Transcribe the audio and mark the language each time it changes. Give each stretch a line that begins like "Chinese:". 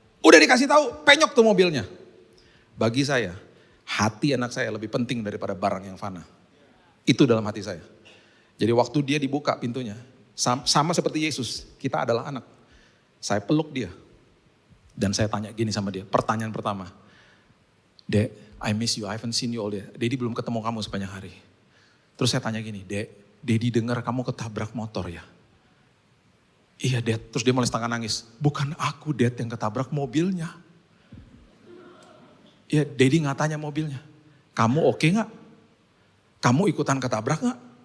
Indonesian: Udah dikasih tahu, penyok tuh mobilnya. Bagi saya, hati anak saya lebih penting daripada barang yang fana. Itu dalam hati saya. Jadi waktu dia dibuka pintunya, sama seperti Yesus, kita adalah anak. Saya peluk dia. Dan saya tanya gini sama dia, pertanyaan pertama.
English: Dek, I miss you, I haven't seen you all day.
Indonesian: Daddy belum ketemu kamu sepanjang hari. Terus saya tanya gini, Dek, Daddy dengar kamu ketabrak motor ya? Iya Dad, terus dia mulai setengah nangis. Bukan aku Dad yang ketabrak mobilnya. Iya, Daddy gak tanya mobilnya. Kamu oke gak? Kamu ikutan ketabrak gak?